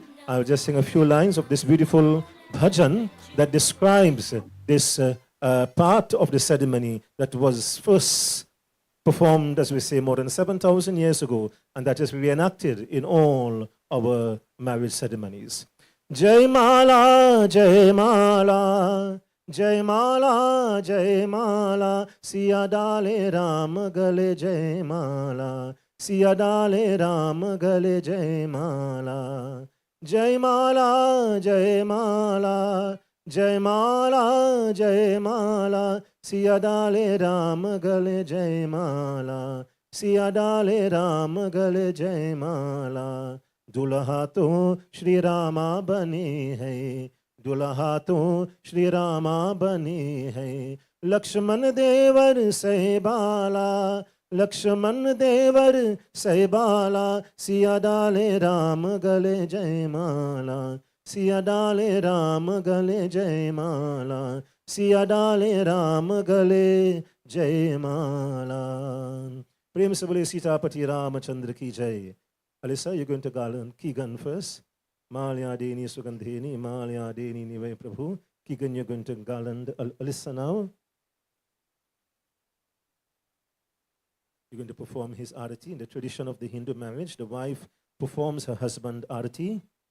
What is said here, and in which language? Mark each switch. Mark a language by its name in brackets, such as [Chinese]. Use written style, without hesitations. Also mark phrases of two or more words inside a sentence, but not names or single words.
[English] I'll just sing a few lines of this beautiful bhajan that describes this part of the ceremony that was first performed, as we say, more than 7,000 years ago, and that is reenacted in all our marriage ceremonies. [Hindi] जय माला, जय माला, जय माला, जय माला, सिया डाले राम गले जय माला, सिया डाले राम गले जय माला, जय माला, जय माला, जय माला, जय माला, सिया डाले राम गले जय माला, सिया डाले राम गले जय माला. दुल्हा तो श्री रामा बने हैं, दुल्हा तो श्री रामा बने हैं, लक्ष्मण देवर सहबाला, लक्ष्मण देवर सहबाला, सिया डाले राम गले जय माला, सिया डाले राम गले जय माला, सिया डाले राम गले जय माला. प्रेम से बोले सीतापति रामचंद्र की जय. [English] Alyssa, you're going to garland Keegan first. [Sanskrit] माल्या देनी सुगन्धीनि, माल्या देनी वै प्रभो. [English] Keegan, you're going to garland Alyssa now. You're going to perform his arati. In the tradition of the Hindu marriage, the wife performs her husband arati.